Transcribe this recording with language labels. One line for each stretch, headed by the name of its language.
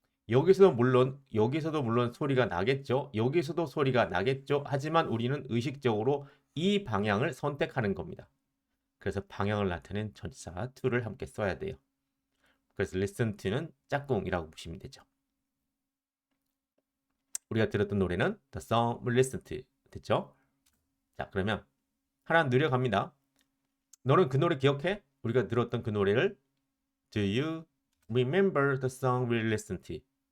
Korean: 여기서도 물론 소리가 나겠죠. 여기서도 소리가 나겠죠. 하지만 우리는 의식적으로 이 방향을 선택하는 겁니다. 그래서 방향을 나타낸 전치사 to를 함께 써야 돼요. 그래서 listen to는 짝꿍이라고 보시면 되죠. 우리가 들었던 노래는
English: The song we listened to.
Korean: 됐죠? 자, 그러면 하나 느려갑니다. 너는 그 노래 기억해? 우리가 들었던 그 노래를
English: Do you remember the song we listened to?